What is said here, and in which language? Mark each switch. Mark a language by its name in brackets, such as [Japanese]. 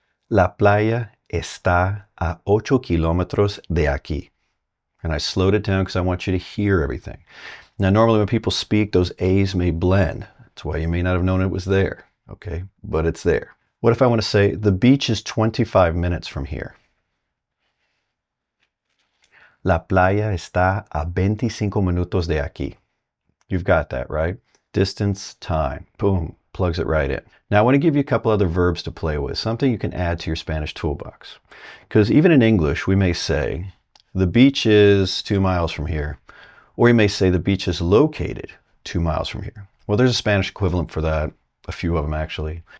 [Spanish] La playa está a 8 kilómetros de aquí. [English] And I slowed it down because I want you to hear everything. Now, normally when people speak, those A's may blend. That's why you may not have known it was there, okay? But it's there. What if I want to say, the beach is 25 minutes from here? [Spanish] La playa está a 25 minutos de aquí. [English] You've got that, right? Distance, time, boom, plugs it right in. Now I want to give you a couple other verbs to play with, something you can add to your Spanish toolbox. Because even in English, we may say, the beach is 2 miles from here. Or you may say the beach is located 2 miles from here. Well, there's a Spanish equivalent for that, a few of them actually.